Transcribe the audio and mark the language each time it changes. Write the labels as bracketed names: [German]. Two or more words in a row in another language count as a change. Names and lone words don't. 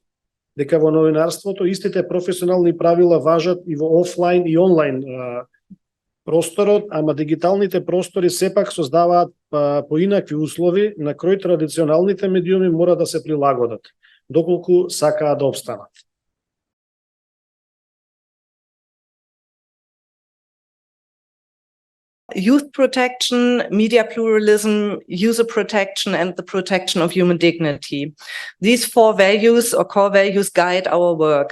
[Macedonian] Дека во новинарството истите професионални правила важат и во офлайн и онлайн просторот, ама дигиталните простори сепак создаваат поинакви услови на кои традиционалните медиуми мора да се прилагодат, доколку сакаат да обстанат. [English] Youth protection, media pluralism, user protection, and the protection of human dignity. These four values or core values guide our work.